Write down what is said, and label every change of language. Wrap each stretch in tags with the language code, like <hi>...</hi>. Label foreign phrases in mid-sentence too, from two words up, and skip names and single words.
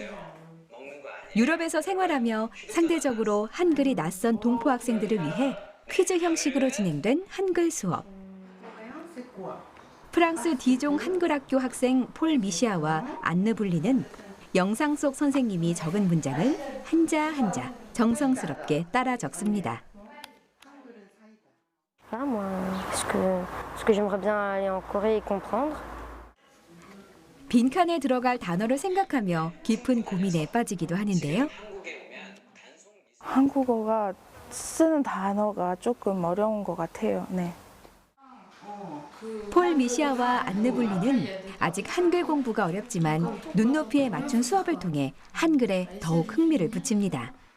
<ko>유럽에서 생활하며 상대적으로 한글이 낯선 동포 학생들을 위해 퀴즈 형식으로 진행된 한글 수업. 프랑스 디종 한글학교 학생 폴 미시아와 안느 불리는 영상 속 선생님이 적은 문장을 한자 한자 정성스럽게 따라 적습니다.</ko> <fr>Voilà, moi, ce que j'aimerais bien aller en Corée et comprendre.</fr> <ko>빈칸에 들어갈 단어를 생각하며 깊은 고민에 빠지기도 하는데요. 한국어가 쓰는 단어가 조금 어려운 것 같아요. 네. 폴 미시아와 안느 불리는 아직 한글 공부가 어렵지만 눈높이에 맞춘 수업을 통해 한글에 더욱 흥미를 붙입니다.</ko>